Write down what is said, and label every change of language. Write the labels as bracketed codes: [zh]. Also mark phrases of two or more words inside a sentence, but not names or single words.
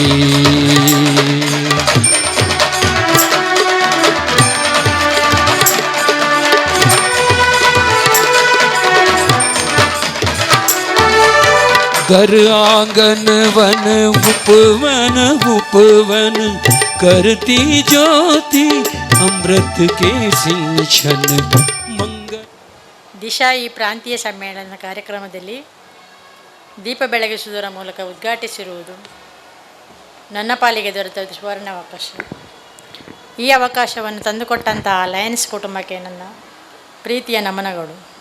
[hi] घर आंगन वन उपवन उपवन करती ज्योति अमृत के सिंचन मंगल। [kn] ದಿಶಾ ಈ ಪ್ರಾಂತೀಯ ಸಮ್ಮೇಳನ ಕಾರ್ಯಕ್ರಮದಲ್ಲಿ ದೀಪ ಬೆಳಗಿಸುವುದರ ಮೂಲಕ ಉದ್ಘಾಟಿಸಿರುವುದು ನನ್ನ ಪಾಲಿಗೆ ದೊರೆತ ಸುವರ್ಣ ಅವಕಾಶ. ಈ ಅವಕಾಶವನ್ನು ತಂದುಕೊಟ್ಟಂತಹ ಲಯನ್ಸ್ ಕುಟುಂಬಕ್ಕೆ ನನ್ನ ಪ್ರೀತಿಯ ನಮನಗಳು.